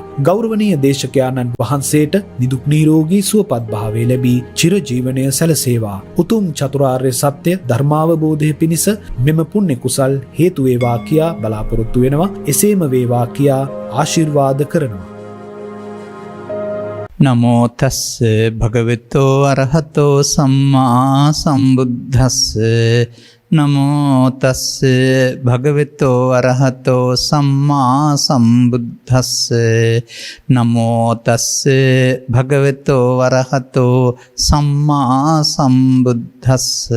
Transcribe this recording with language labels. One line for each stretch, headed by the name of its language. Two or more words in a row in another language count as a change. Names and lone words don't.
Sinhala: ගෞරවනීය දේශකයාණන් වහන්සේට නිදුක් නිරෝගී සුවපත් භාවය ලැබී චිරජීවනය සැලසේවා. උතුම් චතුරාර්ය සත්‍ය ධර්මාවබෝධය පිණිස මෙම පුණ්‍ය කුසල් හේතු වේවා කියා බලාපොරොත්තු වෙනවා. එසේම වේවා කියා ආශිර්වාද කරනවා.
Pali: නමෝ තස්ස භගවතෝ අරහතෝ සම්මා සම්බුද්දස්ස නමෝ තස්ස භගවතෝ අරහතෝ සම්මා සම්බුද්දස්ස නමෝ තස්ස භගවතෝ අරහතෝ සම්මා සම්බුද්දස්ස